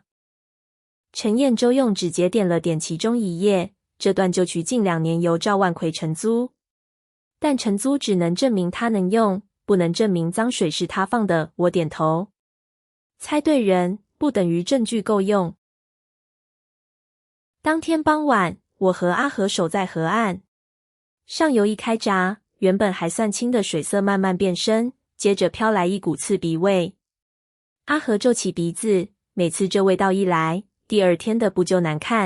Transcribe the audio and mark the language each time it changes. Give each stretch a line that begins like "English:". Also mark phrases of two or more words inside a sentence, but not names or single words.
Chinese: 陳彥洲用指節點了點其中一頁，這段就取近2年由趙萬奎承租，但承租只能證明他能用，不能證明髒水是他放的。我點頭，猜對人不等於證據夠用。當天傍晚，我和阿和守在河岸，上游一開閘，原本還算清的水色慢慢變深，接着飄來一股刺鼻味。阿和皺起鼻子，每次這味道一來，第二天的不就難看。